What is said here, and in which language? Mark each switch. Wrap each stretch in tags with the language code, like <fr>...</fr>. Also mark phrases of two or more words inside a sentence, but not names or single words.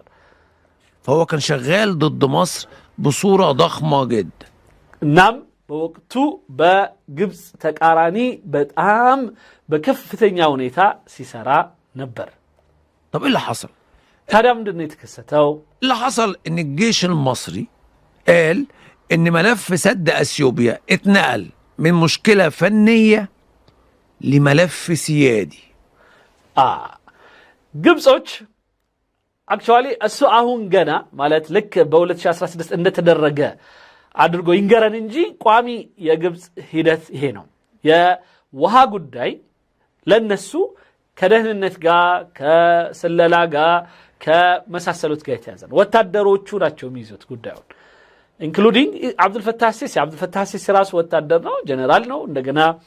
<ar>فهو كان شغال ضد مصر بصورة ضخمة جدا</ar> <am>نعم በወቅቱ በግብጽ ተቃራኒ በጣም በከፍተኛ ሁኔታ ሲሰራ ነበር</am> <ar>طب ايه اللي حصل</ar> <am>ታዲያ ምንድነው የተከሰተው</am> <ar>اللي حصل ان الجيش المصري قال ان ملف سد اثيوبيا اتنقل من مشكلة فنية لملف سيادي</ar> <am>ግብጾች አክቹአሊ እሱ አሁን ገና ማለት ልክ በ2016 እንደተደረገ አድርጎ ይንገረን እንጂ ቋሚ የግብጽ ሂደት ይሄ ነው የውሃ ጉዳይ ለነሱ ከደህንነት ጋር ከስለላ ጋር ከመሳሰሉት ጋር የተያዘ ነው ወታደሮቹ ናቸው የሚይዙት ጉዳዩን ኢንክሉዲንግ አብዱልፈታህ ሲሲ ራሱ ወታደር ነው ጀነራል ነው እንደገና</am>